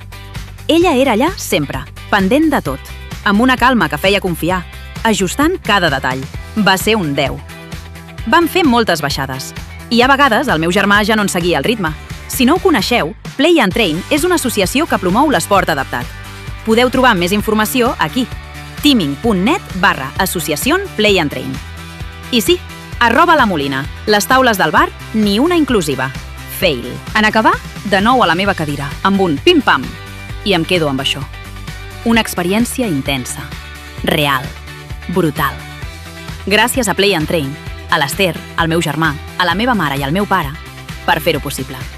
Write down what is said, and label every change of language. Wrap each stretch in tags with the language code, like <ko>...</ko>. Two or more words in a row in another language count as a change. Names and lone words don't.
<ca>Ella era allà sempre, pendent de tot, amb una calma que feia confiar, ajustant cada detall. Va ser un 10. Vam fer moltes baixades i a vegades el meu germà ja no en seguia el ritme. Si no ho coneixeu, Play and Train és una associació que promou l'esport adaptat. Podeu trobar més informació aquí, teaming.net/associación Play and Train. I sí, @la Molina, les taules del bar, ni una inclusiva. Fail. En acabar, de nou a la meva cadira, amb un pim-pam. I em quedo amb això. Una experiència intensa, real, brutal. Gràcies a Play and Train, a l'Ester, al meu germà, a la meva mare i al meu pare, per fer-ho possible.</ca>